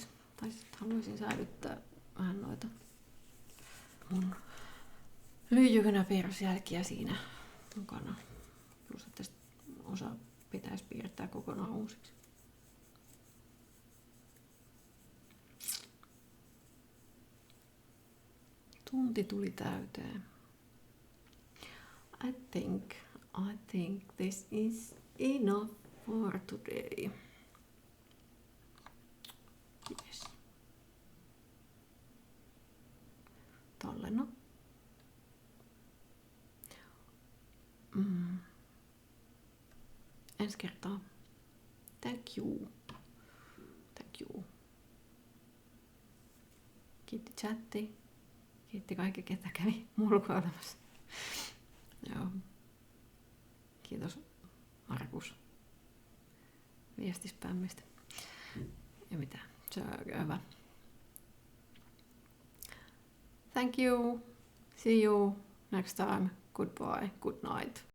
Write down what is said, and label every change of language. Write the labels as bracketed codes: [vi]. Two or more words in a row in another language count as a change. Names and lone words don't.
[fi] Tai sitten haluaisin säilyttää vähän noita mun lyijykynäpiirrosjälkiä siinä mukana. Plus, että osa pitäisi piirtää kokonaan uusiksi. Tunti tuli täyteen. [en] I think this is enough for today. Yes. Tolle. [fi] Ensi kertaa. [en] Thank you. [fi] Kiitti chatti. Kiitti kaikki, ketä kävi mulkoilemassa. Joo. Kiitos Markus viestispämmistä. Ja mitä? Se on oikein hyvä. [en] Thank you. See you next time. Goodbye. Good night.